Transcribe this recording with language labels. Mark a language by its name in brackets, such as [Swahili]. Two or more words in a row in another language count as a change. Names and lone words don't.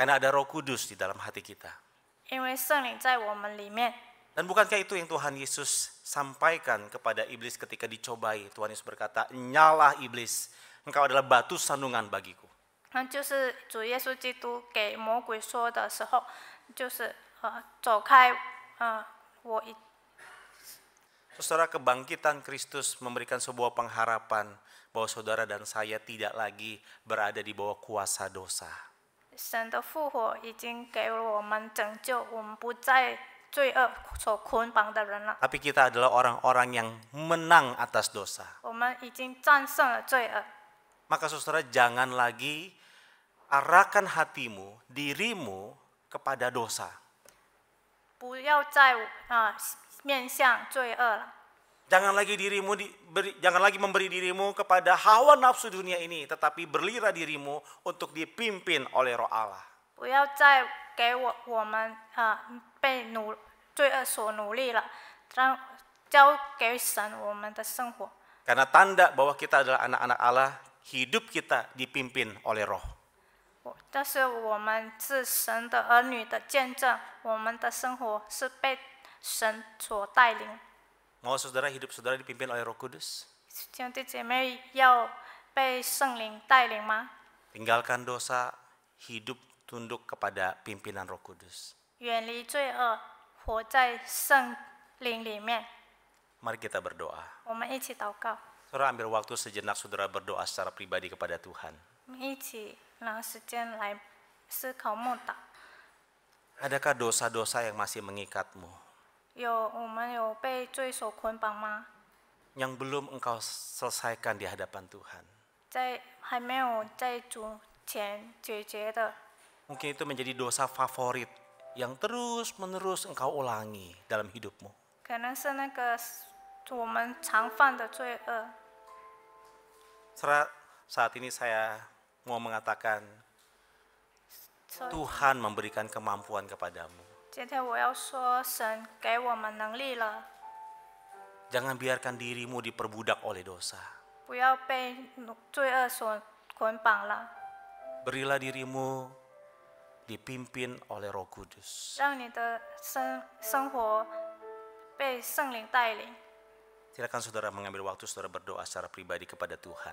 [Indonesian] Karena ada Roh Kudus di dalam hati kita. [Chinese] 因为圣灵在我们里面。 [Indonesian] Dan bukankah itu yang Tuhan Yesus sampaikan kepada iblis ketika dicobai? Tuhan Yesus berkata, "Nyalah iblis, engkau adalah batu sandungan bagiku." [Chinese] 那就是主耶稣基督给魔鬼说的时候，就是走开，我一 [Indonesian] Saudara, kebangkitan Kristus memberikan sebuah pengharapan bahwa saudara dan saya tidak lagi berada di bawah kuasa dosa. [Chinese] 神的复活已经给了我们拯救，我们不再罪恶所捆绑的人了。 [Indonesian] Tapi kita adalah orang-orang yang menang atas dosa. [Chinese] 我们已经战胜了罪恶， [Indonesian] Maka saudara jangan lagi arahkan hatimu, dirimu kepada dosa. [Chinese] 不要再面向罪恶了。 [Indonesian] Jangan lagi memberi dirimu kepada hawa nafsu dunia ini, tetapi berlirah dirimu untuk dipimpin oleh Roh Allah. [Chinese] 不要再给我们被罪恶所奴隶了，交给神我们的生活。 [Indonesian] Karena tanda bahwa kita adalah anak-anak Allah, hidup kita dipimpin oleh Roh. [Chinese] 这是我们是神的儿女的见证，我们的生活是被神所带领。 [Indonesian] Mau saudara hidup saudara dipimpin oleh Roh Kudus? [Chinese] 兄弟姐妹要被圣灵带领吗？ [Indonesian] Tinggalkan dosa, hidup tunduk kepada pimpinan Roh Kudus. [Chinese] 远离罪恶，活在圣灵里面。 [Indonesian] Mari kita berdoa. [Chinese] 我们一起祷告， [Indonesian] Saudara ambil waktu sejenak saudara berdoa secara pribadi kepada Tuhan. [Chinese] 我们一起拿时间来思考默祷。 [Indonesian] Adakah dosa-dosa yang masih mengikatmu? [Chinese] 我们有被罪所捆绑吗？ [Indonesian] Yang belum engkau selesaikan di hadapan Tuhan. [Chinese] 还没有在主前解决的， [Indonesian] Mungkin itu menjadi dosa favorit yang terus-menerus engkau ulangi dalam hidupmu. [Chinese] 可能是那个我们常犯的罪恶。 [Indonesian] Saat ini saya mau mengatakan, [Chinese] 所以 [Indonesian] Tuhan memberikan kemampuan kepadamu. [Chinese] 今天我要说，神给我们能力了， [Indonesian] Jangan biarkan dirimu diperbudak oleh dosa. [Chinese] 不要被罪恶所捆绑了， [Indonesian] Berilah dirimu dipimpin oleh Roh Kudus. [Chinese] 让你的生活被圣灵带领。 [Indonesian] Silakan saudara mengambil waktu saudara berdoa secara pribadi kepada Tuhan.